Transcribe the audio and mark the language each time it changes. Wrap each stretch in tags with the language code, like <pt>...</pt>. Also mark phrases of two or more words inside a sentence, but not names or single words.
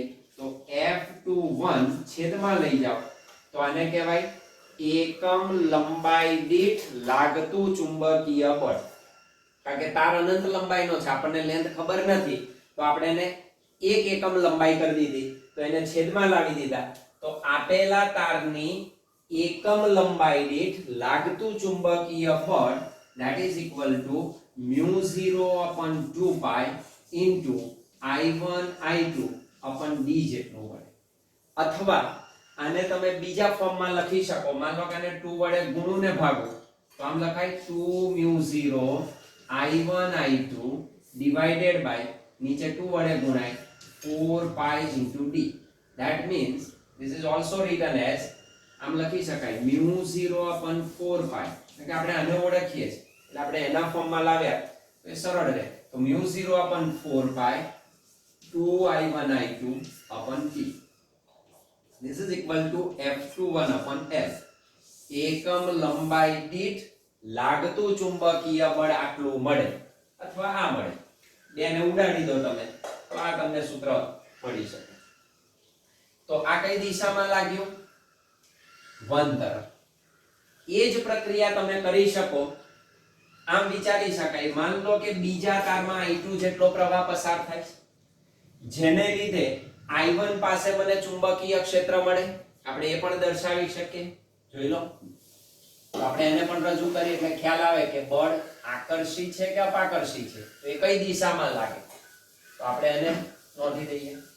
<gu>તો F21 છેદમાં લઈ જાઓ તો આને કહેવાય એકમ લંબાઈ દીઠ લાગતું ચુંબકીય બળ. કારણ કે તાર અનંત લંબાઈનો છે આપણને લેન્થ ખબર નથી તો આપણે એને 1 એકમ લંબાઈ કરી દીધી તો એને છેદમાં લાવી દીધા તો આપેલા તારની એકમ લંબાઈ દીઠ લાગતું ચુંબકીય બળ</gu> <en>that is equal to μ0/2 pi into I1 I2 upon d</en> <gu>જેટલું મળે અથવા આને તમે બીજા ફોર્મમાં લખી શકો માન લો કે આને 2 વડે ગુણુને ભાગો તો આમ લખાય 2 μ0 I1 I2</gu> <en>divided by</en> <gu>નીચે 2 વડે ગુણાય 4 pi into d</gu> <en>that means this is also written as</en> <gu>આમ લખી શકાય μ0/4 pi એટલે આપણે આને ઓળખીએ છીએ એટલે આપણે એના ફોર્મમાં લાવ્યા તો એ સરળ રહે તો μ0/4 pi 2I1 I2</gu> <en>upon t this is equal to F21/F</en> <gu>એકમ લંબાઈ દીઠ લાગતું ચુંબકીય બળ આટલું મળે અથવા આ મળે બેને ઉડાડી દો તમે તો આ તમને સૂત્ર મળી શકે તો આ કઈ દિશામાં લાગ્યું 1 તરફ એ જ પ્રક્રિયા તમે કરી શકો આમ વિચારી શકાય માન લો કે બીજા તારમાં I2 જેટલો પ્રવાહ પસાર થાય જેને લીધે I1 પાસે મને ચુંબકીય ક્ષેત્ર મળે આપણે એ પણ દર્શાવી શકીએ જોઈ લો તો આપણે એને પણ રજૂ કરીએ એટલે ખ્યાલ આવે કે બળ આકર્ષી છે કે અપાકર્ષી છે તો એ કઈ દિશામાં લાગે તો આપણે એને નોંધી દઈએ</gu>